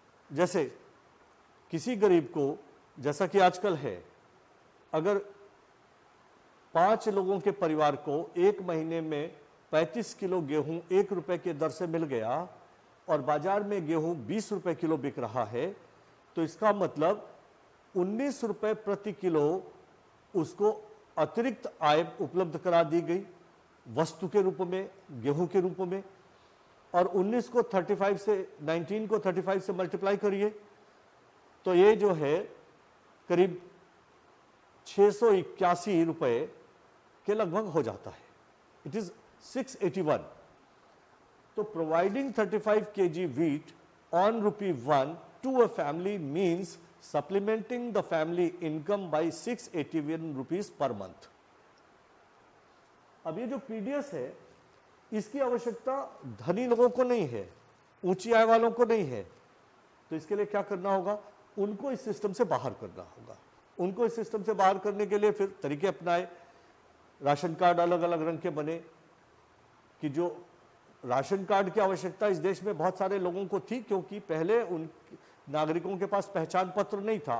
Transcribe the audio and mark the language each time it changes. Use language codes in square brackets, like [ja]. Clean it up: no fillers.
[hi] जैसे किसी गरीब को, जैसा कि आजकल है, अगर 5 लोगों के परिवार को एक महीने में 35 किलो गेहूं 1 रुपए के दर से मिल गया और बाजार में गेहूं 20 रुपए किलो बिक रहा है, तो इसका मतलब 19 रुपए प्रति किलो उसको अतिरिक्त आय उपलब्ध करा दी गई, वस्तु के रूप में, गेहूं के रूप में। और 19 को 35 से 19 को 35 से मल्टीप्लाई करिए, तो ये जो है करीब 681 रुपए के लगभग हो जाता है। [en] It is 681। तो providing 35 kg wheat on ₹1 to a family means supplementing the family income by 681 rupees per month। [hi] अब ये जो पीडीएस है, इसकी आवश्यकता धनी लोगों को नहीं है, ऊंची आय वालों को नहीं है। तो इसके लिए क्या करना होगा? उनको इस सिस्टम से बाहर करना होगा। उनको इस सिस्टम से बाहर करने के लिए फिर तरीके अपनाए। राशन कार्ड अलग अलग रंग के बने, कि जो राशन कार्ड की आवश्यकता इस देश में बहुत सारे लोगों को थी, क्योंकि पहले उन नागरिकों के पास पहचान पत्र नहीं था।